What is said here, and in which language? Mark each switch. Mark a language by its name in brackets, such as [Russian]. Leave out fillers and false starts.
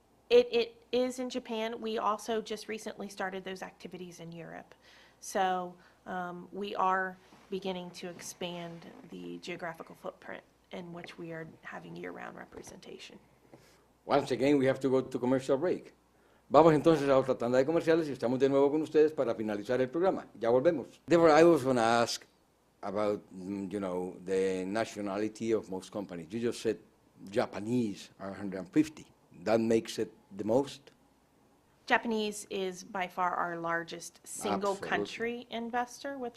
[English] It is in Japan. We also just recently started those activities in Europe. So we are beginning to expand the geographical footprint in which we are having year-round representation. Once again, we have to go to commercial break. [Spanish] Vamos entonces a otra tanda de comerciales y estamos de nuevo con ustedes para finalizar el programa. Ya volvemos. [English] Deborah, I was going to ask about, the nationality of most companies. You just said Japanese are 150. That makes it the most? Japanese is by far our largest single Absolutely. country investor with